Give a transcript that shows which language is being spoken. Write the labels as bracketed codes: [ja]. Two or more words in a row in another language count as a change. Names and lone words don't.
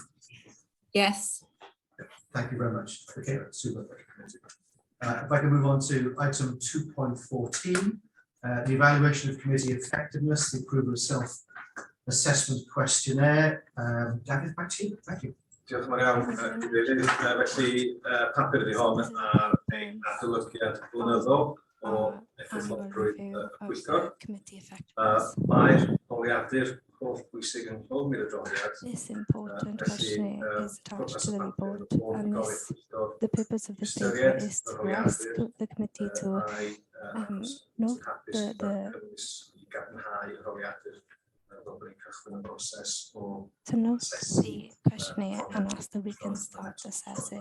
[en] Yes. Thank you very much. Okay, super. If I can move on to item 2.14, the evaluation of committee effectiveness, the approval of self-assessment questionnaire. David, back to you. Thank you. [cy] Diolch yn fawr iawn, Cadeirydd. Felly, papur ydy hon ar ein adolygiad blynyddol o effeithlogrwydd y Pwyllgor. Mae'r holiadur holl bwysig yn ôl mi'r adroddiad. [en] This important questionnaire is attached to the report, and the purpose of this paper is to ask the committee to note the questionnaire and ask that we can start assessing.